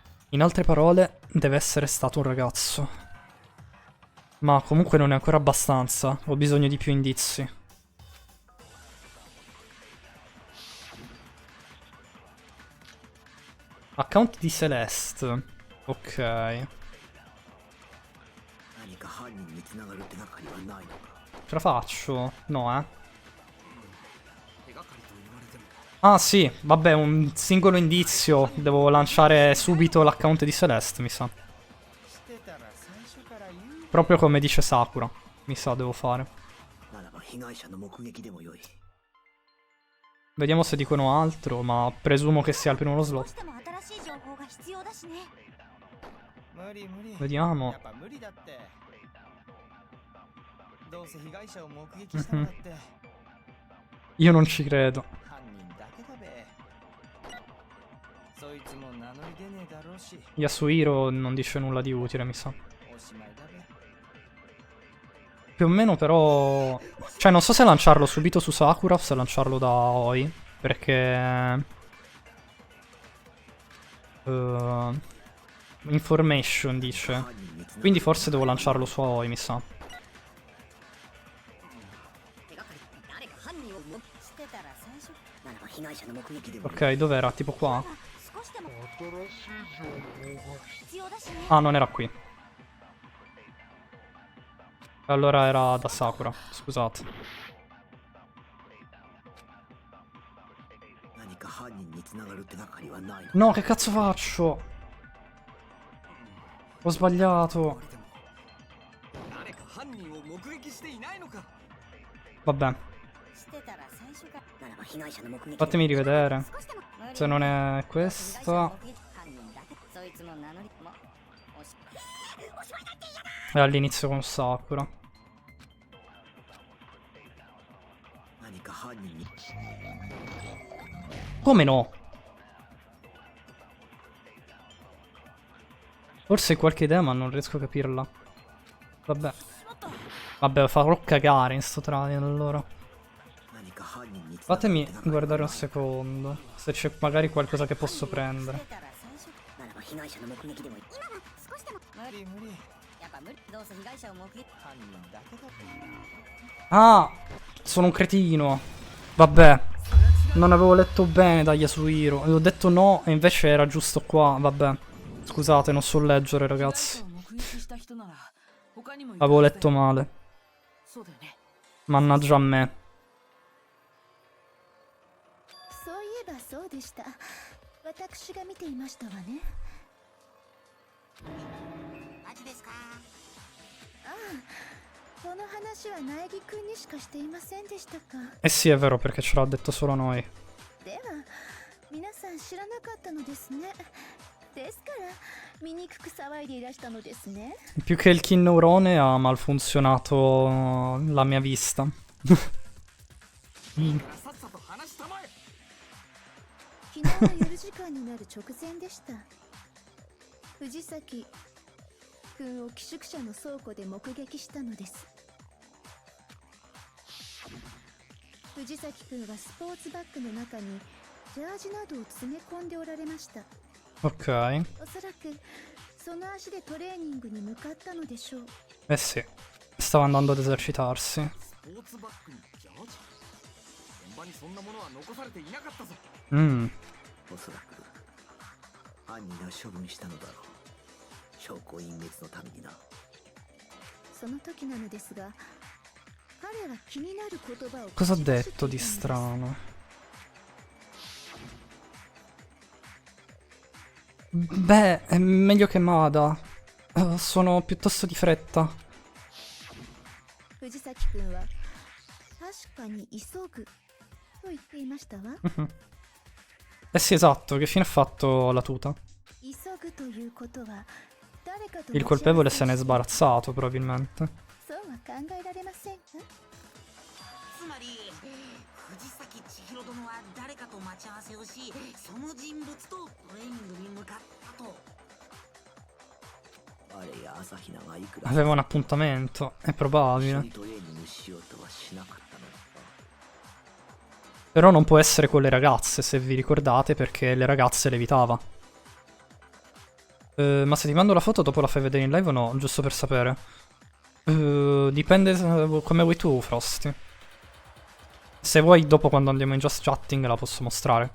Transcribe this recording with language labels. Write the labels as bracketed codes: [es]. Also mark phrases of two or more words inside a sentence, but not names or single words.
[it] In altre parole, deve essere stato un ragazzo. Ma comunque non è ancora abbastanza. Ho bisogno di più indizi. Account di Celeste. Ok. [ja] 何か犯人に繋がる手がかりはないのか。 [it] Ce la faccio? No, eh. [ja] 手がかりと言われても [it] Ah sì, vabbè, un singolo indizio. Devo lanciare subito l'account di Celeste, mi sa. [ja] してたら最初から言う [it] Proprio come dice Sakura. Mi sa, devo fare. [ja] ならば被害者の目撃でもよい。 [it] Vediamo se dicono altro, ma presumo che sia il primo [ja] どう [it] slot. [ja] しても新しい情報が必要だしね。無理無理 [it] Vediamo. [ja] やっぱ無理だってどうせ被害者を目撃したんだって [it] Io non ci credo. [ja] 犯人だけだべそいつも名乗り出ねえだろうし [it] Yasuhiro non dice nulla di utile, mi sa. [ja] おしまいだべ [it] Più o meno però... Cioè non so se lanciarlo subito su Sakura o se lanciarlo da Oi. Perché... Information dice. Quindi forse devo lanciarlo su Oi, mi sa. [ja] 手がかり誰か犯人をしてたら最初ならば被害者の目撃でもよい。 [it] Ok, dov'era? Tipo qua? [ja] 少しでも必要だしね。 [it] Ah, non era qui. Allora era da Sakura, scusate. [ja] 何か犯人に繋がる手がかりはないのか。 [it] No, che cazzo faccio? Ho sbagliato. [ja] 誰か犯人を目撃していないのか [it] Vabbè, [ja] してたら最初からならば被害者の目撃。 [it] fatemi rivedere. [ja] 少しでも [it] Se non è questa... [ja] 犯人だけそいつも名乗りもおしまいだって嫌だ。 [it] È all'inizio con Sakura. [ja] 何か犯人に。 [it] Come no? Forse hai qualche idea ma non riesco a capirla. Vabbè. Vabbè, farò cagare in sto trial allora. [ja] 何か犯人に繋がる [it] Fatemi [ja] 手がかりは [it] guardare un secondo. Se c'è magari qualcosa che posso [ja] し [it] prendere. [ja] てたら最初ならば被害者の目撃でもいい。今だ少しでも無理無理やっぱ無理どうせ被害者を目撃犯人だけだべ [it] Ah! Sono un cretino. Vabbè. Non avevo letto bene da Yasuhiro. Ho detto no e invece era giusto qua. Vabbè. Scusate, non so leggere, [ja] 被害 [it] ragazzi. [ja] 者を目撃した人なら他にもいる [it] Avevo [ja] はずだ [it] letto male. [ja] そうだよね [it] Mannaggia a me. [ja] そういえばそうでした。私が見ていましたわね。マジですか。この話は苗木くんにしかしていませんでしたか。 [it] Eh sì, è vero, perché ce l'ha detto solo a noi. [ja] では皆さん知らなかったのですね。ですから醜く騒いでいらしたのですね。 [it] Più che il Kin Neurone ha malfunzionato la mia vista. [ja] さっさと話したまえ昨日の夜時間になる直前でした。藤崎くんを寄宿舎の倉庫で目撃したのです。藤崎くんはスポーツバッグの中にジャージなどを詰め込んでおられました。 [it] Ok. [ja] おそらくその足でトレーニングに向かったのでしょう。 [it] Eh sì. Stava andando ad esercitarsi. [ja] スポーツバッグにジャージ現場にそんなものは残されていなかったぞおそらく犯人が処分したのだろう。証拠隠滅のためにな。その時なのですが、彼は気になる言葉を [it] Cosa ha [ja] 口走って [it] detto [ja] い [it] di [ja] たんです。 [it] strano? Beh, è meglio che Mada. Sono piuttosto di fretta. [ja] 藤崎くんは確かに急ぐと言っていましたわ。 [it] Eh sì, esatto. Che fine ha fatto la tuta? [ja] 急ぐということは誰かと [it] Il colpevole se n'è sbarazzato, probabilmente. [ja] そうは考えられませんか。つまり藤崎千尋殿は誰かと待ち合わせをし、その人物とトレーニングに向かったと。あれや朝比奈がいくら [it] Aveva un appuntamento. È [ja] 一緒 [it] probabile. [ja] にトレーニングしようとはしなかったのだ。 [it] Però non può essere con le ragazze, se vi ricordate, perché le ragazze le evitava. Ma se ti mando la foto dopo la fai vedere in live o no? Giusto per sapere. Dipende come vuoi tu, Frosty. Se vuoi dopo quando andiamo in Just Chatting la posso mostrare.